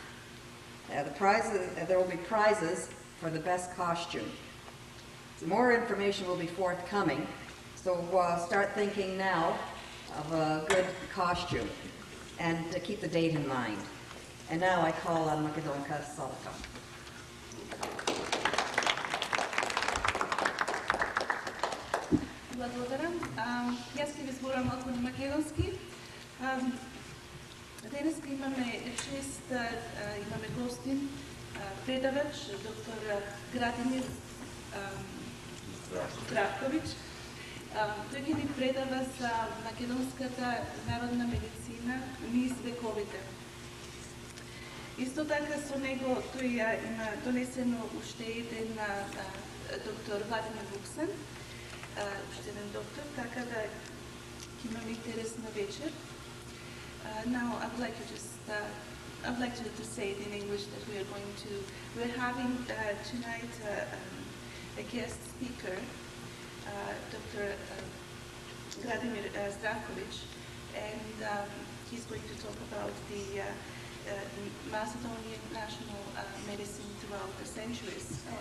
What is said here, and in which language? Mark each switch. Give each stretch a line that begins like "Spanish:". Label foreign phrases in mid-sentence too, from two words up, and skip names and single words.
English: There will be prizes for the best costume. More information will be forthcoming, so start thinking now of a good costume and keep the date in mind. And now I call on Macedonka Solokov.
Macedonian: Благодаря. Јас ќе ви зборам малку на македонски. Денес имаме чест, имаме гостин, предавач, доктор Gradimir Zdravković. Тој ќе ни предава за македонската народна медицина низ вековите. Исто така со него тој има донесено уште еден доктор Vladimir Vuksan, уште еден доктор, така да ќе имаме интересна вечер.
English: Now I'd like to say it in English that we're having tonight a guest speaker, Dr. Gradimir Zdravković, and he's going to talk about the Macedonian national medicine throughout the centuries.